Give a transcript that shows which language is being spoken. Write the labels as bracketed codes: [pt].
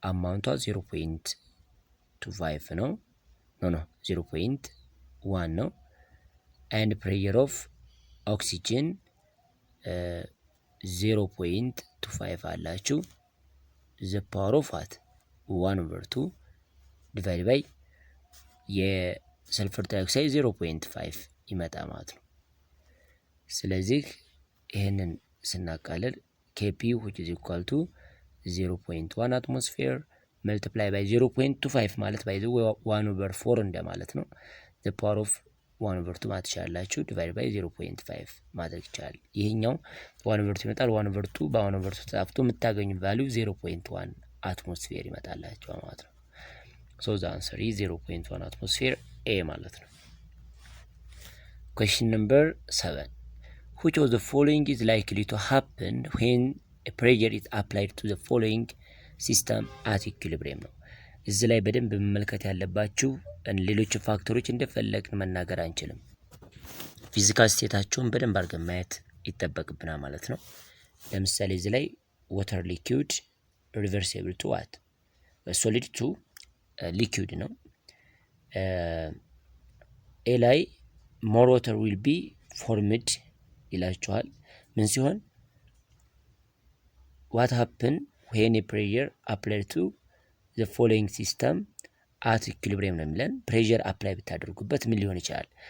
[am] አማውንቷ 0.25 ነው። [en] no 0.1 ነው። and pressure of oxygen 0.25 አላችሁ the power of what? [am] 1/2 divided by የሰልፈር ዳይኦክሳይድ 0.5 ይመጣ ማለት ነው። ስለዚህ ይሄንን ስናቃልል ኬፒ [en] which is equal to 0.1 atmosphere multiply by 0.25 [am] ማለት by the 1/4 እንደማለት ነው። the power of 1/2 ማለት ይችላልላችሁ divided by 0.5 ማድረግ ይችላል። ይሄኛው 1/2 ይመጣል። 1/2 በ1/2 ተጻፍቶ የምታገኙት ቫልዩ 0.1 atmosphere ይመጣላችሁ ማለት ነው። [en] so the answer is 0.1 atmosphere A ማለት ነው። question number 7. Which of the following is likely to happen when a pressure is applied to the following system at equilibrium [am] ነው። እዚህ ላይ በደንብ መመልከት ያለባችሁ ሌሎች ፋክተሮች እንደፈለግን መናገር አንችልም። ፊዚካል ስቴታቸውን በደንብ አድርገን ማየት ይጠበቅብናል ማለት ነው። ለምሳሌ እዚህ ላይ [en] water liquid reversible to what? solid to liquid ነው። ኤ ላይ more water will be formed [am] ይላችኋል። ምን ሲሆን [en] what happen when a pressure applied to the following system [am] አት ኢኩሊብሪየም ነው የሚለን። ፕሬዠር አፕላይ ብታደርጉበት ምን ሊሆን ይችላል?